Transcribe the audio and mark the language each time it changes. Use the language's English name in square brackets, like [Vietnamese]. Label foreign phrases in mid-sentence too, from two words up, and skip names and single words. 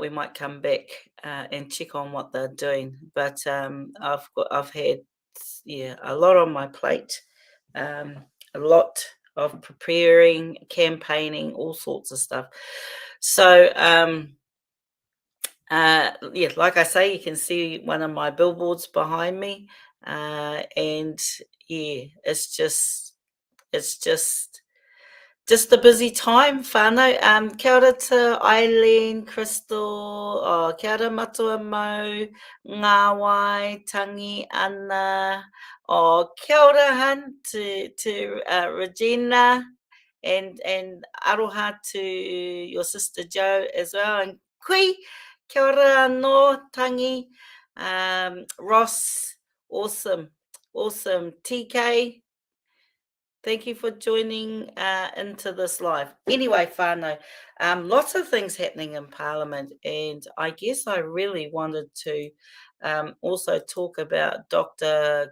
[English] We might come back and check on what they're doing. But I've had a lot on my plate, a lot of preparing, campaigning, all sorts of stuff. So like I say, you can see one of my billboards behind me, and it's just a busy time, whānau. [Māori] Kia ora [English] to Eileen, Crystal, [Māori] kia ora matua mau, [English] ngāwai, Tangi, Anna, [Māori] kia ora [English] han to Regina, and aroha to your sister Jo as well, and kui, [Māori] kia ora anō, [English] Tangi, Ross, awesome, TK. Thank you for joining into this live. Anyway, whānau, lots of things happening in Parliament, and I guess I really wanted to also talk about Dr.